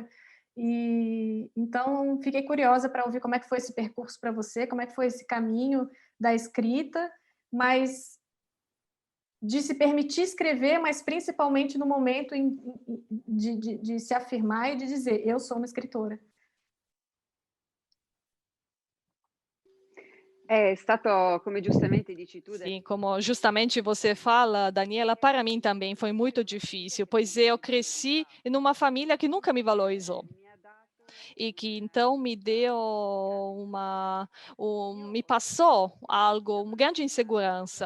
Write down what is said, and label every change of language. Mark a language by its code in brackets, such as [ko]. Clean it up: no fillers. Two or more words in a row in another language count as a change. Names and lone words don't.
[pt] E então fiquei curiosa para ouvir como é que foi esse percurso para você, como é que foi esse caminho da escrita, mas de se permitir escrever, mas principalmente no momento de se afirmar e de dizer, eu sou uma escritora. [it] È stato, come giustamente dici tu, [pt] Sim, como justamente você fala, Daniela, para mim também foi muito difícil, pois eu cresci em uma família que nunca me valorizou e que então me deu me passou algo, uma grande insegurança.